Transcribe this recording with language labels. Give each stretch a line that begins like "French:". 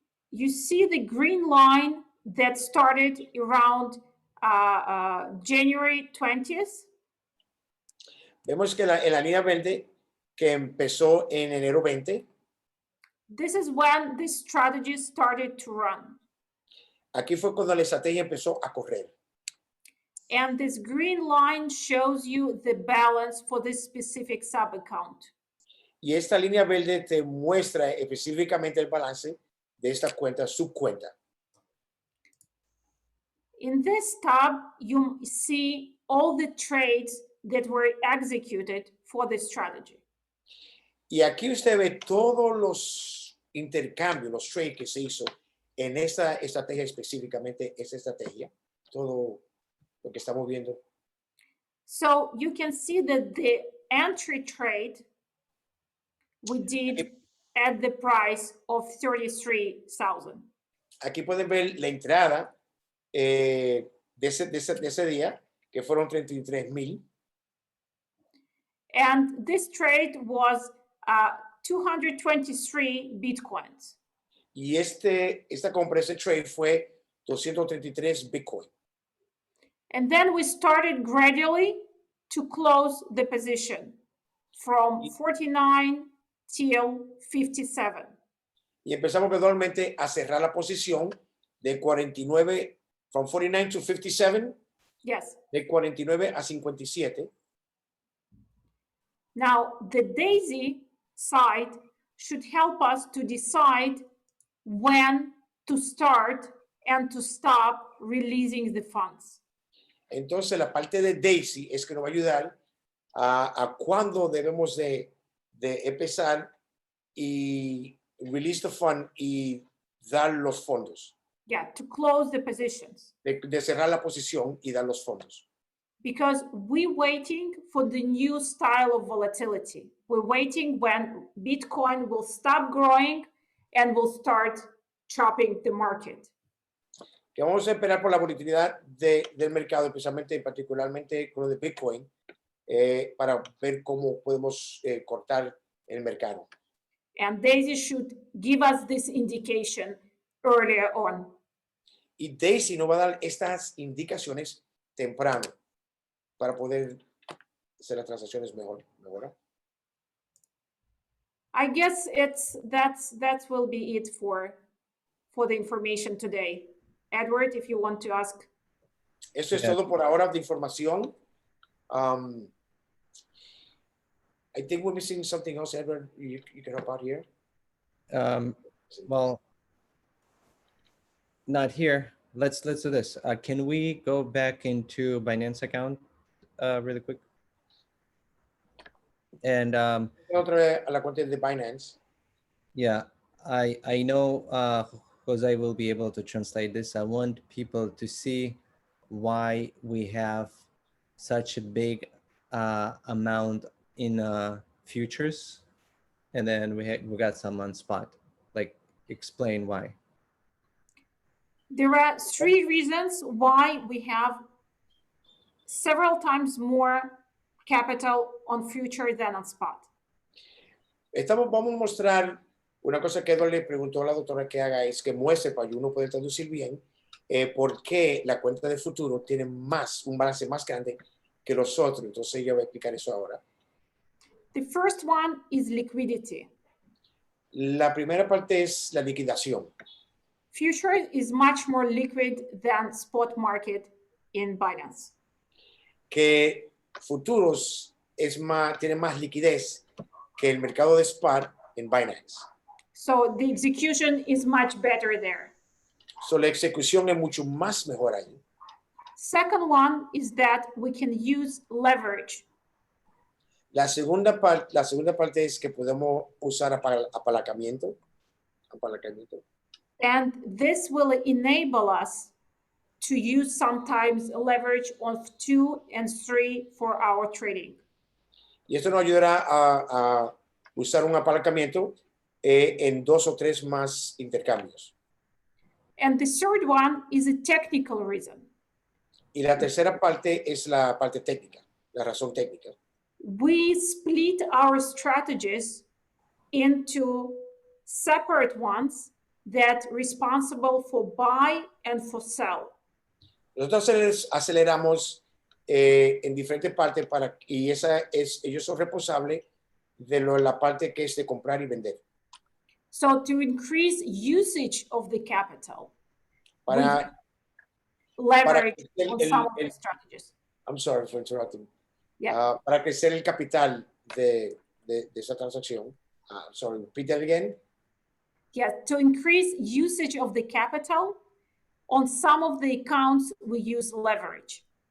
English: You see the green line that started around January 20th.
Spanish: Vemos que en la línea verde que empezó en enero 20.
English: This is when this strategy started to run.
Spanish: Aquí fue cuando la estrategia empezó a correr.
English: And this green line shows you the balance for this specific sub-account.
Spanish: Y esta línea verde te muestra específicamente el balance de esta cuenta, subcuenta.
English: In this tab, you see all the trades that were executed for this strategy.
Spanish: Y aquí usted ve todos los intercambios, los trades que se hizo en esta estrategia, específicamente esta estrategia, todo lo que estamos viendo.
English: So you can see that the entry trade we did at the price of 33,000.
Spanish: Aquí pueden ver la entrada de ese día, que fueron 33,000.
English: And this trade was 223 Bitcoins.
Spanish: Y esta compra, ese trade fue 233 Bitcoin.
English: And then we started gradually to close the position from 49 till 57.
Spanish: Y empezamos gradualmente a cerrar la posición de 49,
English: from 49 to 57, Yes.
Spanish: de 49 a 57.
English: Now, the DAISY side should help us to decide when to start and to stop releasing the funds.
Spanish: Entonces, la parte de DAISY es que nos va a ayudar a cuándo debemos de empezar y
English: release the fund
Spanish: y dar los fondos.
English: Yeah, to close the positions.
Spanish: De cerrar la posición y dar los fondos.
English: Because we're waiting for the new style of volatility. We're waiting when Bitcoin will stop growing and will start chopping the market.
Spanish: Que vamos a esperar por la volatilidad del mercado, especialmente, particularmente con lo de Bitcoin, para ver cómo podemos cortar el mercado.
English: And DAISY should give us this indication earlier on.
Spanish: Y DAISY nos va a dar estas indicaciones temprano para poder hacer las transacciones mejor.
English: I guess that will be it for the information today. Edward, if you want to ask.
Spanish: Eso es todo por ahora de información.
English: I think we're missing something else, Edward. You can help out here. Well, not here. Let's do this. Can we go back into Binance account really quick? And
Spanish: Otra vez a la cuenta de Binance.
English: yeah, I know Jose will be able to translate this. I want people to see why we have such a big amount in futures, and then we got some on spot. Like, explain why. There are 3 reasons why we have several times more capital on future than on spot.
Spanish: Vamos a mostrar una cosa que Edward le preguntó a la doctora que haga, es que muestre para que uno pueda traducir bien por qué la cuenta de futuro tiene un balance más grande que los otros. Entonces ella va a explicar eso ahora.
English: The first one is liquidity.
Spanish: La primera parte es la liquidación.
English: Future is much more liquid than spot market in Binance.
Spanish: Que futuros tiene más liquidez que el mercado de spot en Binance.
English: So the execution is much better there.
Spanish: So, la ejecución es mucho más mejor ahí.
English: Second one is that we can use leverage.
Spanish: La segunda parte es que podemos usar apalancamiento.
English: And this will enable us to use sometimes leverage of 2 and 3 for our trading.
Spanish: Y esto nos ayudará a usar un apalancamiento en 2 o 3 más intercambios.
English: And the third one is a technical reason.
Spanish: Y la tercera parte es la parte técnica, la razón técnica.
English: We split our strategies into separate ones that responsible for buy and for sell.
Spanish: Nosotros aceleramos en diferentes partes y ellos son responsables de la parte que es de comprar y vender.
English: So to increase usage of the capital,
Spanish: Para
English: leverage on some of the strategies. I'm sorry for interrupting. Yeah.
Spanish: Para crecer el capital de esa transacción.
English: Sorry, repeat that again. Yeah, to increase usage of the capital, on some of the accounts, we use leverage.